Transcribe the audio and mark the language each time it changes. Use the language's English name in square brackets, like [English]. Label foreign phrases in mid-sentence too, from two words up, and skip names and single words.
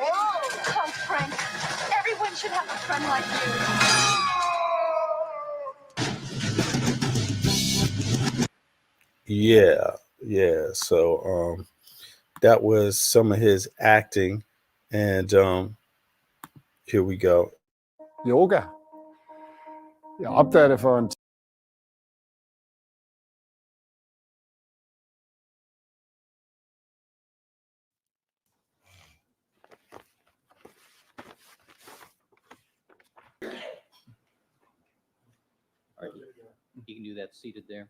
[English] Oh, Frank, everyone should have a friend like you. Yeah. So that was some of his acting, and here we go. Yoga. [Danish] Jeg opdagede det for en [English] All right, you can do that seated there.